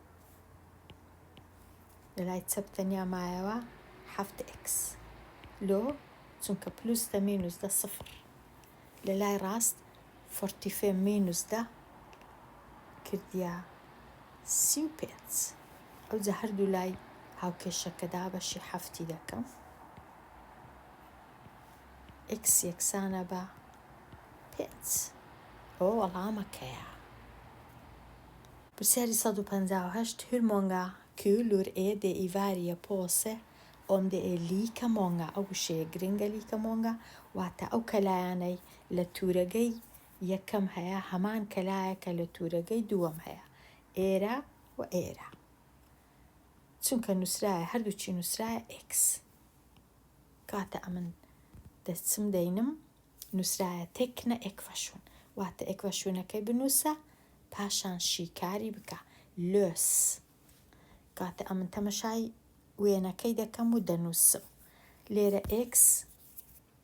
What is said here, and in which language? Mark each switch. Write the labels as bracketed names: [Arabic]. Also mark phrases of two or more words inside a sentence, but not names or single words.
[Central Kurdish] لە لای چەپ تەنیا مایەوە 7x لۆ چونکە پلوس دە مینوس دە سفر لە لای ڕاست 45 مینوس دە کردیا 35 ئەوجە هەردوو لای هاوکێشەکەدا بەشی 7 دەکەم x یەکسانە بە 5 ئەوە وەڵامەکەیە. [Swedish] پرسیاری 158 hur många kulor är det i varje påse om det är lika många ئەو [Central Kurdish] شەیە گرنگە [Swedish] lika många [Central Kurdish] واتە ئەو کەلایانەی لە تورەگەی یەکەم هەیە هەمان کەلایەکە لە تورەگەی دووەم هەیە ئێرە و ئێرە چونکە نووسرایە هەردووچی نووسرایە x کاتە ئەمن دەچم دەینم نووسرایە تێکنە ئێکڤەشون واتە ئێکڤەشونەکەی بنووسە پاشان شیکاری بکە لۆس کاتە ئەمن تەمەشای وێنەکەی دەکەم و دەنووسم لێرە x